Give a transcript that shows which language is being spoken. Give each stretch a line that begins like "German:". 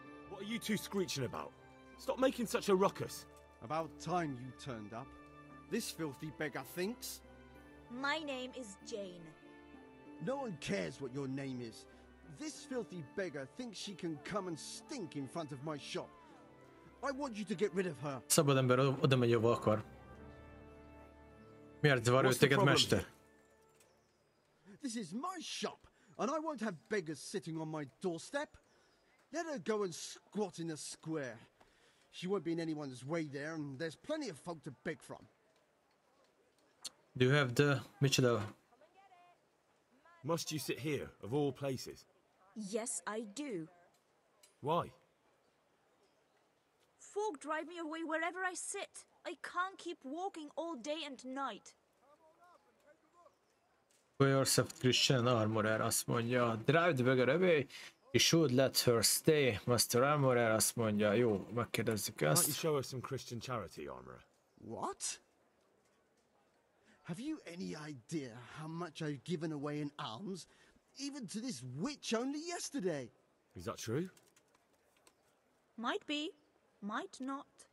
English: What are you two screeching about? Stop making such a ruckus. About time you turned up. This filthy beggar thinks. My name is Jane. No one cares what your name is. This filthy beggar thinks she can come and stink in front of my shop. I want you to get rid of her.
Hungarian: Szabad ember oda megy, ahova akar. Miért zavar ő téged, mester?
English: This is my shop, and I won't have beggars sitting on my doorstep. Let her go and squat in the square. She won't be in anyone's way there, and there's plenty of folk to beg from. Do you have the...
Hungarian: Micsoda?
English: Must you sit here, of all places? Yes, I do. Why? Folk drive me away wherever I sit. I can't keep walking all day and night. For yourself Christian Armorer
Hungarian: azt mondja,
English: drive the beggar away, you should let her stay.
Hungarian: Master Armorer azt mondja, jó, megkérdezzük
English: Can't you
Hungarian: ezt.
English: show us some Christian charity, Armorer? What? Have you any idea how much I've given away in alms, even to this witch only yesterday? Is that true? Might be, might not.